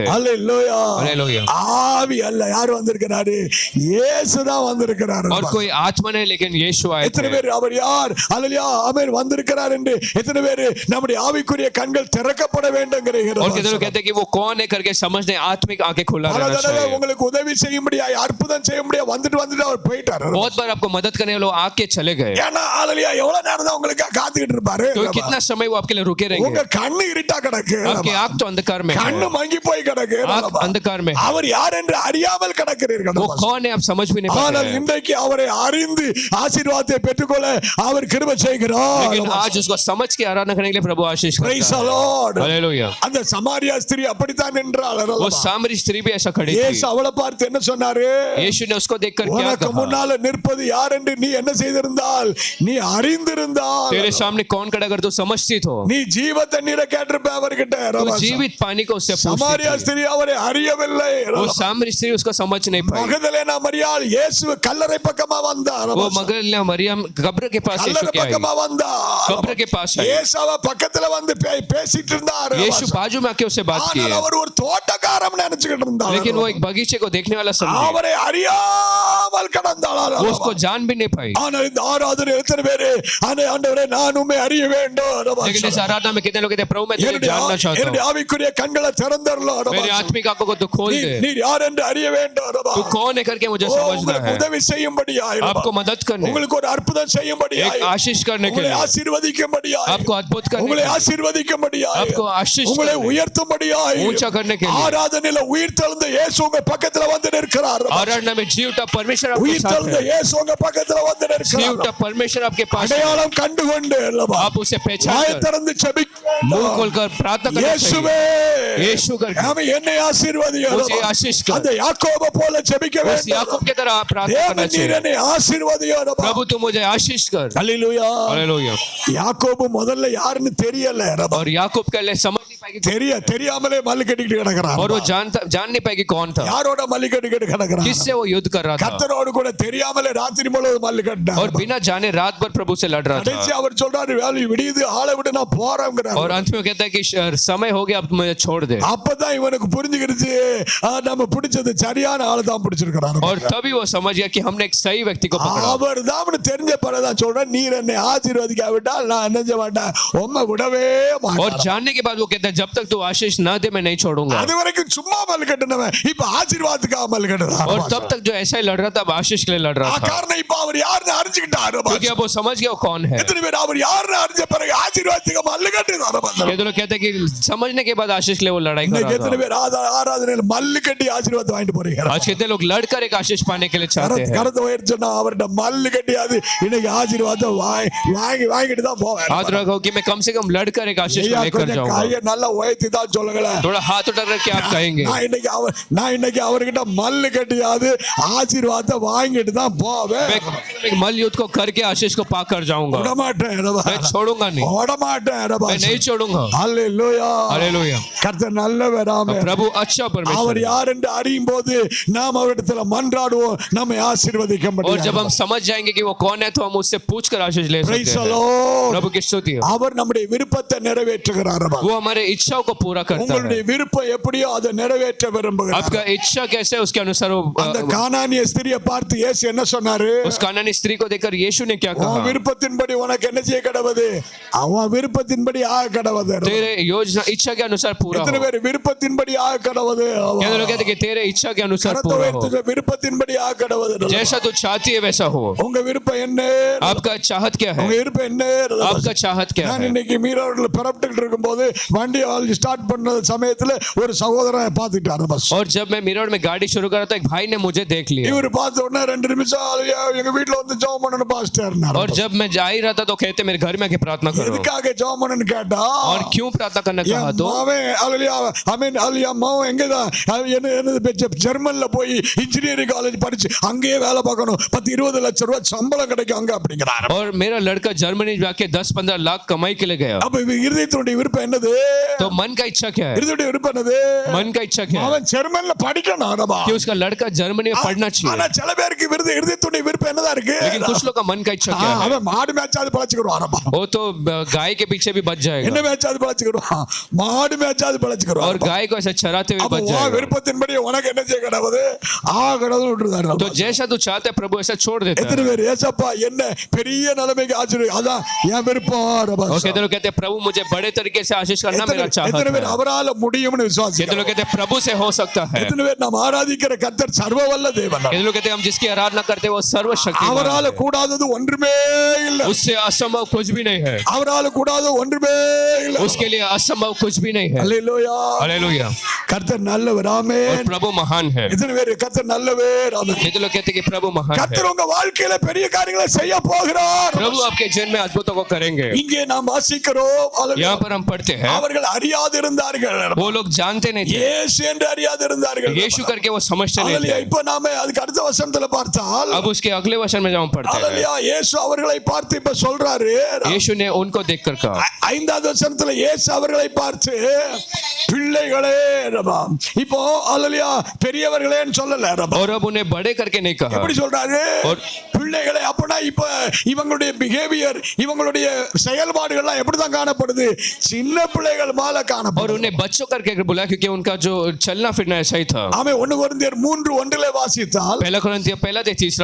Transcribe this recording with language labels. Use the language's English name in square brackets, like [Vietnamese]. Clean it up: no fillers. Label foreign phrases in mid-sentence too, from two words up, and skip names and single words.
[Tamil] அல்லேலூயா. [Hindi] हालेलुया। [Tamil] ஆவி அல்ல, யார் வந்திருக்கிறாரு? இயேசு தான் வந்திருக்கிறார். [Hindi] और कोई आत्मा नहीं, लेकिन यीशु आए [Tamil] எத்தனை [Hindi] थे। [Tamil] பேர் அவர் யார், அல்லேலூயா, ஆமென், வந்திருக்கிறார் என்று எத்தனை பேர் நம்முடைய ஆவிக்குரிய கண்கள் திறக்கப்பட வேண்டும்ங்கிறீர்கள். [Hindi] और कितने लोग कहते हैं कि वो कौन है करके समझने आत्मिक आंखें खुला [Tamil] பல [Hindi] रहना [Tamil] தடவை [Hindi] चाहिए। [Tamil] உங்களுக்கு உதவி செய்யும்படியாய் அற்புதம் செய்யும்படியாய் வந்துட்டு அவர் போயிட்டார். [Hindi] बहुत बार आपको मदद करने वाले लोग आके चले गए, [Tamil] ஏன்னா அல்லேலூயா, எவ்வளவு நேரம் தான் உங்களுக்கு காத்துக்கிட்டு இருப்பாரு? [Hindi] तो कितना समय वो आपके लिए रुके [Tamil] உங்க [Hindi] रहेंगे। [Tamil] கண்ணு இருட்டா கிடக்கு, [Hindi] आपकी आंख तो अंधकार में है, [Tamil] கண்ணு மங்கி போய் கிடக்கு, [Hindi] आंख अंधकार में है। [Tamil] அவர் யார் என்று அறியாமல் கிடக்கிறீர்கள். [Hindi] वो कौन है आप समझ भी नहीं [Tamil] ஆனால் [Hindi] पाते हैं। [Tamil] இன்றைக்கு அவரை அறிந்து ஆசீர்வாதத்தை பெற்றுக்கொள்ள அவர் கிருபை செய்கிறார். [Hindi] लेकिन आज उसको समझ के आराधना करने के लिए प्रभु आशीष [English] Praise [Hindi] करता [English] the [Hindi] है। [English] Lord. [Hindi] हालेलुया। [Tamil] அந்த சமாரியா ஸ்திரீ அப்படித்தான் நின்றாள். [Hindi] वो सामरी स्त्री भी ऐसा खड़ी [Tamil] இயேசு [Hindi] थी। [Tamil] அவளை பார்த்து என்ன சொன்னாரு? [Hindi] यीशु ने उसको देखकर क्या [Tamil] உனக்கு [Hindi] कहा, [Tamil] முன்னால நிற்பது யார் என்று நீ என்ன செய்திருந்தால், நீ அறிந்திருந்தால், [Hindi] तेरे सामने कौन खड़ा अगर तू समझती तो [Tamil] நீ ஜீவ தண்ணீரை கேட்டிருப்ப அவர்கிட்ட. [Hindi] तू जीवित पानी को उससे [Tamil] சமாரியா [Hindi] पूछती थी। [Tamil] ஸ்திரீ அவரை அறியவில்லை. [Hindi] वो सामरी स्त्री उसको समझ नहीं पाई। [Tamil] மகதலேனா மரியாள் இயேசு கல்லறை பக்கமா வந்தார். [Hindi] वो मगदलेना मरियम कब्र के पास यीशु [Tamil] கல்லறை [Hindi] के आई, [Tamil] பக்கமா வந்தா [Hindi] कब्र के पास आई। [Tamil] இயேசுவ பக்கத்துல வந்து பேசிட்டு இருந்தார். [Hindi] यीशु बाजू में आके उससे बात की [Tamil] ஆனால் [Hindi] है, [Tamil] அவர் ஒரு தோட்டக்காரன் நினைச்சுக்கிட்டு இருந்தார். [Hindi] लेकिन वो एक बगीचे को देखने वाला समझे, [Tamil] அவரை அறியாமல் கடந்தாள். [Hindi] वो उसको जान भी नहीं पाई। [Tamil] ஆனால் இந்த ஆராதனை எத்தனை பேரு ஆண்டவரே நான் உம்மை அறிய வேண்டும். [Hindi] लेकिन इस आराधना में कितने लोग कहते हैं प्रभु मैं तुझे जानना चाहता [Tamil] என்னுடைய [Hindi] हूँ, [Tamil] ஆவிக்குரிய கண்களை திறந்தரலாம். [Hindi] मेरी आत्मिक आंखों को तू खोल दे, [Tamil] நீர் யார் என்று அறிய வேண்டும். [Hindi] तू कौन है करके मुझे समझना [Tamil] உங்களுக்கு [Hindi] है, [Tamil] உதவி செய்யும்படியாய், [Hindi] आपको मदद करने, [Tamil] உங்களுக்கு ஒரு அற்புதம் செய்யும்படியாய், [Hindi] एक आशीष करने के [Tamil] உங்களை [Hindi] लिए, [Tamil] ஆசீர்வதிக்கும்படியாய், [Hindi] आपको अद्भुत करने [Tamil] உங்களை [Hindi] के लिए, [Tamil] ஆசீர்வதிக்கும்படியாய், [Hindi] आपको आशीष [Tamil] உங்களை [Hindi] करने, [Tamil] உயர்த்தும்படியாய், [Hindi] ऊंचा करने के लिए, [Tamil] ஆராதனையில உயிர் தெழுந்த இயேசு உங்க பக்கத்துல வந்து நிற்கிறார். [Hindi] आराधना में जी उठा परमेश्वर आपके [Tamil] உயிர் [Hindi] साथ [Tamil] தெழுந்த [Hindi] है, [Tamil] இயேசு உங்க பக்கத்துல வந்து [Hindi] जी [Tamil] நிற்கிறார். [Hindi] उठा परमेश्वर आपके पास है, [Tamil] அடையாளம் கண்டுகொண்டு அல்லவா, [Hindi] आप उसे पहचान [Tamil] வாயை [Hindi] कर [Tamil] திறந்து ஜெபிக்க [Hindi] मुंह खोलकर प्रार्थना करना [Tamil] இயேசுவே, [Hindi] चाहिए। यीशु करके [Tamil] ஆமென், என்னை ஆசீர்வதியும். [Hindi] उसे आशीष कर, [Tamil] அந்த யாக்கோபு போல ஜெபிக்க [Hindi] उस [Tamil] வேண்டும். [Hindi] याकूब की तरह प्रार्थना करना [Tamil] தேவன் நீர் [Hindi] चाहिए, [Tamil] என்னை ஆசீர்வதியும். [Hindi] प्रभु तू मुझे आशीष कर। [Tamil] அல்லேலூயா. [Hindi] हालेलुया। [Tamil] யாக்கோபு முதல்ல யாருன்னு தெரியல. [Hindi] और याकूब के लिए समझ नहीं पाएगी, [Tamil] தெரியாமலே மல்லு கட்டிக்கிட்டு கிடக்குறான். [Hindi] और वो जान नहीं पाएगी कौन था, [Tamil] யாரோட மல்லு கட்டிக்கிட்டு கிடக்குறான்? [Hindi] किससे वो युद्ध कर रहा था, [Tamil] கர்த்தரோடு கூட தெரியாமலே ராத்திரி முழுவதும் மல்லு கட்டினான். [Hindi] और बिना जाने रात भर प्रभु से लड़ रहा [Tamil] கடைசி [Hindi] था। [Tamil] அவர் சொல்றாரு, வேலை விடியுது, ஆளை விட்டு நான் போறேங்கிறார். [Hindi] और अंत में कहता है कि समय हो गया, अब मुझे छोड़ दे। [Tamil] அப்பதான் இவனுக்கு புரிஞ்சுக்கிடுச்சு, நம்ம பிடிச்சது சரியான ஆளு தான் பிடிச்சிருக்கிறாரு. [Hindi] और तभी वो समझ गया कि हमने एक सही व्यक्ति को पकड़ा। [Tamil] அவர் தான் தெரிஞ்ச பிறகுதான் சொல்றேன், நீர் என்னை ஆசீர்வதிக்காவிட்டால் நான் என்ன செய்ய மாட்டேன், உம்மை விடவே [Hindi] और [Tamil] மாட்டேன். [Hindi] जानने के बाद वो कहता है जब तक तू आशीष ना दे मैं नहीं छोड़ूंगा। [Tamil] அது வரைக்கும் சும்மா மல்லு கட்டினவன் இப்ப ஆசீர்வாதத்துக்காக மல்லு கட்டுறான். [Hindi] और तब तक जो ऐसा ही लड़ रहा था, अब आशीष के लिए लड़ रहा था, [Tamil] காரணம் இப்ப அவர் யாருன்னு அறிஞ்சுக்கிட்டாரு. [Hindi] क्योंकि अब वो समझ गया वो कौन है। [Tamil] எத்தனை பேர் அவர் யாருன்னு அறிஞ்ச பிறகு ஆசீர்வாதத்துக்கு மல்லு கட்டுறாரு? [Hindi] ये दोनों कहते हैं कि समझने के बाद आशीष के लिए वो लड़ाई कर [Tamil] இன்னைக்கு [Hindi] रहा [Tamil] எத்தனை [Hindi] था। [Tamil] பேர் ஆராதனையில மல்லு கட்டி ஆசீர்வாதம் வாங்கிட்டு போறீங்க? [Hindi] आज कितने लोग लड़कर एक आशीष पाने के लिए चाहते हैं। [Tamil] கரத்தை உயர்த்தினா அவர்கிட்ட மல்லு கட்டியாது இன்னைக்கு ஆசீர்வாதம் வாங்கிட்டு தான் போவேன். [Hindi] याद रखो कि मैं कम से कम लड़कर एक आशीष को लेकर जाऊंगा। [Tamil] கையை நல்லா நல்லா உயர்த்தி தான் சொல்லுங்களேன். [Hindi] थोड़ा हाथ उठा करके आप कहेंगे [Tamil] நான் இன்னைக்கு அவர்கிட்ட மல்லு கட்டியாவது ஆசீர்வாதத்தை வாங்கிட்டு தான் போவேன். [Hindi] मैं मल युद्ध को करके आशीष को पा कर जाऊंगा. [Tamil] விடமாட்டேன் [Hindi] मैं छोड़ूंगा नहीं. [Tamil] விடமாட்டேன். [Hindi] मैं नहीं छोड़ूंगा. [Tamil] அல்லேலூயா. [Hindi] हालेलुया. [Tamil] கர்த்தர் நல்லவர். ஆமென். [Hindi] प्रभु अच्छा परमेश्वर. [Tamil] அவர் யார் என்று அறியும் போது நாம் அவரிடத்தில் மன்றாடுவோம், நம்மை ஆசீர்வதிக்க முடியும். [Hindi] और जब हम समझ जाएंगे कि वो कौन है तो हम उससे पूछकर आशीष ले सकते [English] Praise the [Hindi] हैं. [English] Lord. [Hindi] प्रभु की स्तुति हो. [Tamil] அவர் நம்முடைய விருப்பத்தை நிறைவேற்றுகிறார். [Hindi] वो हमारे इच्छाओं को पूरा करता [Tamil] உங்களுடைய [Hindi] है. [Tamil] விருப்பம் எப்படியோ அதை நிறைவேற்ற விரும்புகிறார். [Hindi] आपका इच्छा कैसे है उसके अनुसार [Tamil] அந்த [Hindi] वो [Tamil] கானானிய ஸ்திரியை பார்த்து இயேசு என்ன சொன்னாரு? [Hindi] उस कानानी स्त्री को देखकर यीशु ने क्या [Tamil] உன் [Hindi] कहा? [Tamil] விருப்பத்தின்படி உனக்கு என்ன செய்ய கடவுது? அவன் விருப்பத்தின்படி ஆக கடவுது. [Hindi] तेरे योजना इच्छा के अनुसार पूरा [Tamil] எத்தனை [Hindi] हो. [Tamil] பேர் விருப்பத்தின்படி ஆக கடவுது? [Hindi] क्या लोग कहते हैं कि तेरे इच्छा के अनुसार पूरा हो. [Tamil] விருப்பத்தின்படி ஆக கடவுது. [Hindi] जैसा तू चाहती है वैसा हो. [Tamil] உங்க விருப்பம் என்ன? [Hindi] आपका चाहत क्या [Tamil] உங்க [Hindi] है? [Tamil] விருப்பம் என்ன? [Hindi] आपका चाहत क्या [Tamil] நான் [Hindi] है? [Tamil] இன்னைக்கு மீனவர்கள் புறப்பட்டு இருக்கும்போது வண்டி ஸ்டார்ட் பண்ண சமயத்துல ஒரு சகோதரன் பார்த்துட்டாரு. பஸ் [Hindi] और जब मैं मिरर में गाड़ी शुरू करा तो एक भाई ने मुझे देख लिया. [Tamil] இவர் பார்த்த உடனே 2 நிமிஷம் எங்க வீட்டுல வந்து ஜெபம் பண்ணணும் பாஸ்டர். [Hindi] और जब मैं जा ही रहा था तो कहते मेरे घर में आके प्रार्थना करो. [Tamil] எதுக்காக ஜெபம் பண்ணணும்னு கேட்டா, [Hindi] और क्यों प्रार्थना करना कहा तो [Tamil] ஜெர்மன்ல போய் [English] engineering college [Tamil] படிச்சு அங்கேயே வேலை பார்க்கணும், 10-20 லட்சம் ரூபாய் சம்பளம் கிடைக்கும் அங்க அப்படிங்கிறார். [Hindi] और मेरा लड़का जर्मनी जाके 10-15 लाख कमाई के लिए गया. [Tamil] அப்ப இருதயத்தினுடைய விருப்பம் என்னது? [Hindi] तो मन का इच्छा क्या है? [Tamil] இருதயத்துடைய விருப்பம் என்னது? [Hindi] मन का इच्छा क्या है? [Tamil] அவன் ஜெர்மன்ல படிக்கணும். [Hindi] कि उसका लड़का जर्मनी में पढ़ना [Tamil] ஆனா [Hindi] चाहिए. [Tamil] சில பேருக்கு இருதயத்துடைய விருப்பம் என்னதா இருக்கு? [Hindi] लेकिन कुछ लोग का मन का इच्छा क्या है? [Tamil] அவன் மாடு மேய்ச்சாது பழச்சுக்குறான். [Hindi] वो तो गाय के पीछे भी बच [Tamil] என்ன [Hindi] जाएगा. [Tamil] மேய்ச்சாது பழச்சுக்குறான்? மாடு மேய்ச்சாது பழச்சுக்குறான். [Hindi] और गाय को ऐसे चराते हुए बच जाएगा. [Tamil] விருப்பத்தின்படி உனக்கு என்ன செய்ய கடவுது? கடவுள் விட்டுறாரு. [Hindi] तो जैसा तू चाहते है प्रभु ऐसा छोड़ देता [Tamil] எத்தனை [Hindi] है. [Tamil] பேர் ஏசப்பா என்ன பெரிய நிலைமைக்கு ஆச்சரியம், அதான் என் விருப்பம். [Hindi] और कहते लोग कहते हैं प्रभु मुझे बड़े तरीके से आशीष करना मेरा चाहत [Tamil] எத்தனை பேர் [Hindi] है. [Tamil] அவரால முடியும்னு [Hindi] कहते [Tamil] விசுவாசிக்கிறோம்? [Hindi] लोग कहते हैं प्रभु से हो सकता है. [Tamil] எத்தனை பேர் நாம் ஆராதிக்கிற கர்த்தர் சர்வ வல்ல தேவன். [Hindi] कहते लोग कहते हैं हम जिसकी आराधना करते हैं वो सर्वशक्तिमान [Tamil] அவரால [Hindi] है. [Tamil] கூடாதது ஒன்றுமே இல்ல. [Hindi] उससे असंभव कुछ भी नहीं है. [Tamil] அவரால கூடாதது ஒன்றுமே இல்ல. [Hindi] उसके लिए असंभव कुछ भी नहीं है. [Tamil] அல்லேலூயா. [Hindi] हालेलुया. [Tamil] கர்த்தர் நல்லவர். [Hindi] और [Tamil] ஆமென். [Hindi] प्रभु महान है. [Tamil] எத்தனை பேர் கர்த்தர் நல்லவர்? ஆமென். [Hindi] कहते लोग कहते हैं कि प्रभु महान है. [Tamil] கர்த்தர் உங்க வாழ்க்கையில பெரிய காரியங்களை செய்ய போகிறார். [Hindi] प्रभु आपके जीवन में अद्भुतों को करेंगे. [Tamil] இங்கே நாம் வாசிக்கிறோம். அல்லேலூயா. [Hindi] यहाँ पर हम पढ़ते हैं [Tamil] அவர்கள் அறியாதிருந்தார்கள். [Hindi] वो लोग जानते नहीं थे. [Tamil] இயேசு என்று அறியாதிருந்தார்கள். [Hindi] यीशु करके वो समझते नहीं [Tamil] அல்லேலூயா. [Hindi] थे. [Tamil] இப்போ நாம அதுக்கு அடுத்த வசனத்துல பார்த்தால், [Hindi] अब उसके अगले वचन में जब हम पढ़ते हैं [Tamil] அல்லேலூயா, இயேசு அவர்களை பார்த்து இப்ப சொல்றாரு. [Hindi] यीशु ने उनको देखकर कहा. [Tamil] 5வது வசனத்துல இயேசு அவர்களை பார்த்து பிள்ளைகளே ரபா. இப்போ அல்லேலூயா பெரியவர்களேன்னு சொல்லல ரபா. [Hindi] और अब उन्हें बड़े करके नहीं कहा. [Tamil] எப்படி சொல்றாரு? [Hindi] और- [Tamil] பிள்ளைகளே. அப்பனா இப்ப இவங்களுடைய பிஹேவியர், இவங்களுடைய செயல்பாடுகள்லாம் எப்படிதான் காணப்படுது? சின்ன பிள்ளைகள் மேல [Hindi] और [Tamil] காணப்படுது. [Hindi] उन्हें बच्चों करके बुलाया क्योंकि उनका जो चलना फिरना ऐसा ही था. [Tamil] ஆமே 1 கொரிந்தியர் 3:1 வாசித்தால், [Hindi] पहला कोरिन्थियों पहला अध्याय तीसरा